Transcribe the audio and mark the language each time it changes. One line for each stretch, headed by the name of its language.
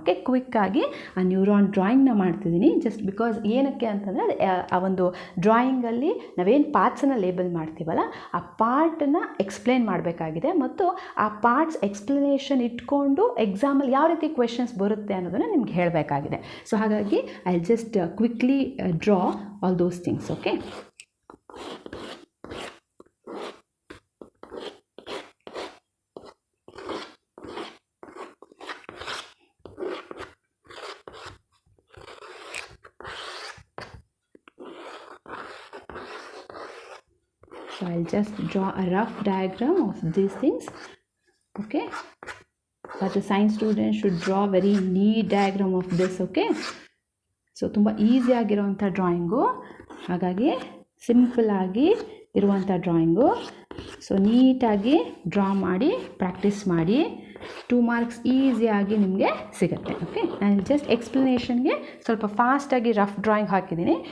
Kannada: Okay, ಕ್ವಿಕ್ಕಾಗಿ ಆ neuron ಡ್ರಾಯಿಂಗ್ನ ಮಾಡ್ತಿದ್ದೀನಿ. ಜಸ್ಟ್ ಬಿಕಾಸ್ ಏನಕ್ಕೆ ಅಂತಂದರೆ ಆ ಒಂದು ಡ್ರಾಯಿಂಗಲ್ಲಿ ನಾವೇನು ಪಾರ್ಟ್ಸನ್ನು ಲೇಬಲ್ ಮಾಡ್ತೀವಲ್ಲ, ಆ ಪಾರ್ಟನ್ನು ಎಕ್ಸ್ಪ್ಲೇನ್ ಮಾಡಬೇಕಾಗಿದೆ ಮತ್ತು ಆ ಪಾರ್ಟ್ಸ್ ಎಕ್ಸ್ಪ್ಲನೇಷನ್ ಇಟ್ಕೊಂಡು ಎಕ್ಸಾಮಲ್ಲಿ ಯಾವ ರೀತಿ ಕ್ವೆಶನ್ಸ್ ಬರುತ್ತೆ ಅನ್ನೋದನ್ನು ನಿಮ್ಗೆ ಹೇಳಬೇಕಾಗಿದೆ. ಸೊ ಹಾಗಾಗಿ
English: I just quickly draw all those things. Okay, so I'll just draw a rough diagram of these things. Okay, but the science student should draw very neat diagram of this.
Kannada: Okay, so ತುಂಬ ಈಸಿಯಾಗಿರೋವಂಥ drawing, ಹಾಗಾಗಿ ಸಿಂಪಲ್ಲಾಗಿ ಇರುವಂಥ drawing. So ನೀಟಾಗಿ draw ಮಾಡಿ practice ಮಾಡಿ, 2 marks ಈಸಿಯಾಗಿ ನಿಮಗೆ ಸಿಗುತ್ತೆ. ಓಕೆ, ನಾನು ಜಸ್ಟ್ ಎಕ್ಸ್ಪ್ಲನೇಷನ್ಗೆ ಸ್ವಲ್ಪ ಫಾಸ್ಟಾಗಿ ರಫ್ ಡ್ರಾಯಿಂಗ್ ಹಾಕಿದ್ದೀನಿ.